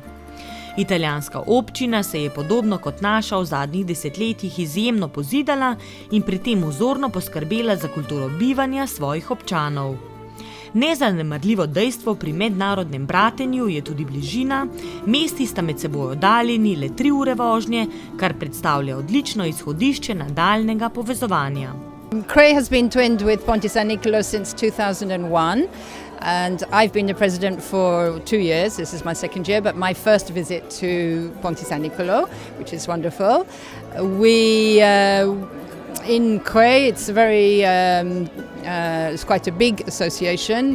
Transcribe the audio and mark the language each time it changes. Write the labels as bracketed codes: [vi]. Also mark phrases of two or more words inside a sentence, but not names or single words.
[sl] Italijanska občina se je podobno kot naša v zadnjih desetletjih izjemno pozidala in pri tem vzorno poskrbela za kulturo bivanja svojih občanov. Nezanemarljivo dejstvo pri mednarodnem bratenju je tudi bližina, mesti sta med seboj oddaljeni le 3 ure vožnje, kar predstavlja odlično izhodišče nadaljnjega povezovanja. [en] Cray has been twinned with Ponte San Nicolo since 2001 and I've been the president for 2 years. This is my second year, but my first visit to Ponte San Nicolo, which is wonderful. In Cray, it's it's quite a big association.